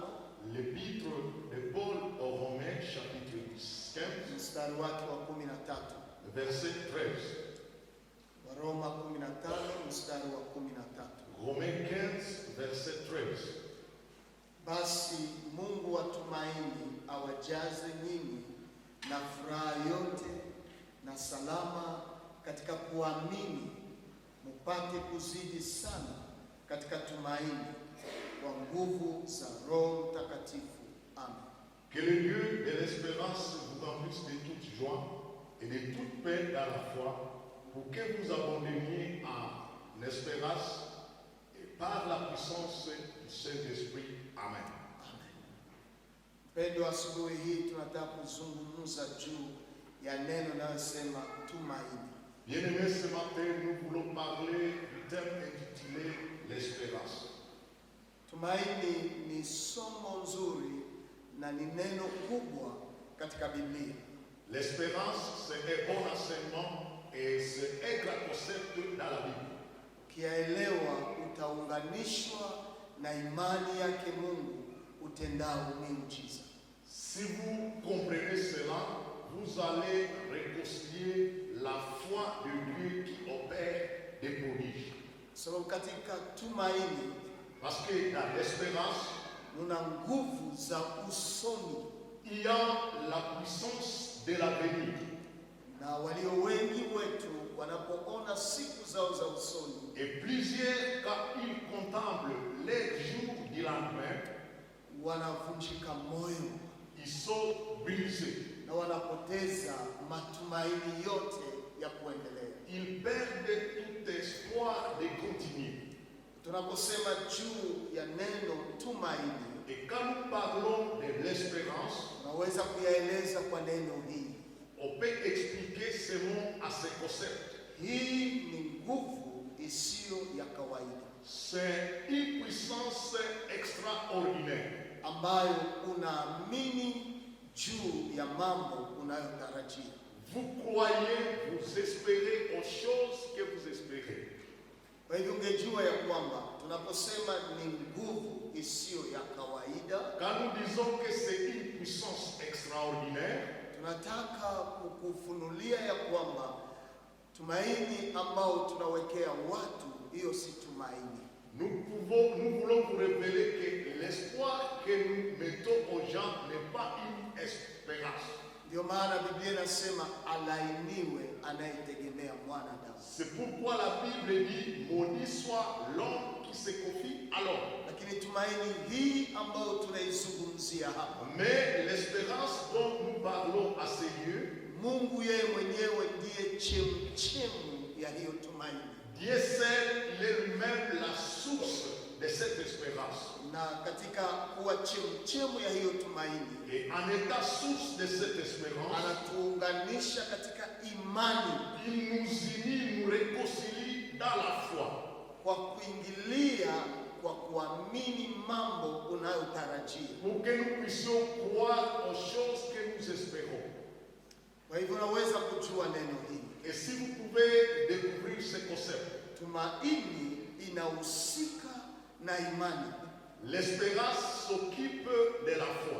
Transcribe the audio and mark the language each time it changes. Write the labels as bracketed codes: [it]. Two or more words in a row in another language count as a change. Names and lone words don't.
[fr] L'épître de Paul aux Romains, chapitre 15, [sw] mstari wake wa 13. [fr] verset 13. [sw] Waroma 15 mstari wa 13. [fr] Romains 15, verset 13. [sw] Basi Mungu wa tumaini awajaze nyinyi na furaha yote na salama katika kuamini, mupate kuzidi sana katika tumaini kwa nguvu za Roho Mtakatifu. Amen. [fr] Que le Dieu de l'espérance vous remplisse de toute joie et de toute paix dans la foi, pour que vous abandonniez en espérance et par la puissance du Saint-Esprit. Amen. [sw] Pendo, asubuhi hii tunataka kuzungumza juu ya neno linalosema tumaini. [fr] Bien-aimés, ce matin, nous voulons parler du thème intitulé l'espérance. [sw] Tumaini ni somo nzuri na ni neno kubwa katika Biblia. [fr] L'espérance, c'est un bon enseignement et c'est un grand concept dans la Bible. [sw] Ukielewa utaunganishwa na imani yake Mungu utendao miujiza. [fr] Si vous comprenez cela, vous allez réconcilier la foi de Dieu qui opère des prodiges. [sw] Sababu katika tumaini, [fr] Parce que dans l'espérance, [sw] una nguvu za usoni, [fr] il y a la puissance de l'avenir. [sw] na walio wengi wetu wanapoona siku zao za usoni, [fr] Et plusieurs, quand ils contemplent les jours du lendemain, [sw] wanavunjika moyo [fr] ils sont brisés. [sw] na wanapoteza matumaini yote ya kuendelea. [fr] Ils perdent tout espoir de continuer. [sw] Tunaposema juu ya neno tumaini, [fr] Et quand nous parlons de l'espérance, [sw] tunaweza kuyaeleza kwa neno hili. [fr] on peut expliquer ce mot à ce concept. [sw] Hii ni nguvu isiyo ya kawaida [fr] C'est une puissance extraordinaire [sw] ambayo unaamini juu ya mambo unayotarajia. [fr] Vous croyez, vous espérez aux choses que vous espérez. [sw] Kwa hivyo ungejua ya kwamba tunaposema ni nguvu isiyo ya ninataka kukufunulia ya kwamba tumaini ambao tunawekea watu, hiyo si tumaini. [fr] Nous voulons vous révéler que l'espoir que nous mettons aux gens n'est pas une espérance. [sw] Ndio maana Biblia inasema alainiwe anayetegemea mwanadamu. [fr] C'est pourquoi la Bible dit maudit soit l'homme qui se confie à l'homme. [sw] Lakini tumaini hii ambayo tunaizungumzia hapa, [fr] Mais l'espérance dont nous parlons à ces lieux, [sw] Mungu yeye mwenyewe ndiye chemchemu ya hiyo tumaini. [fr] Dieu seul, il est lui-même la source de cette espérance. [sw] Na katika kuwa chemchemu ya hiyo tumaini, [fr] Et en étant source de cette espérance, [sw] anatuunganisha katika imani, [fr] il nous unit, nous réconcilie dans la foi. [sw] kwa kuingilia, kwa kuamini mambo unayotarajia. [fr] Pour que nous puissions croire aux choses que nous espérons. [sw] Kwa hivyo unaweza kujua neno hili. [fr] Et si vous pouvez découvrir ce concept, [sw] Tumaini inahusika na imani, [fr] l'espérance s'occupe de la foi.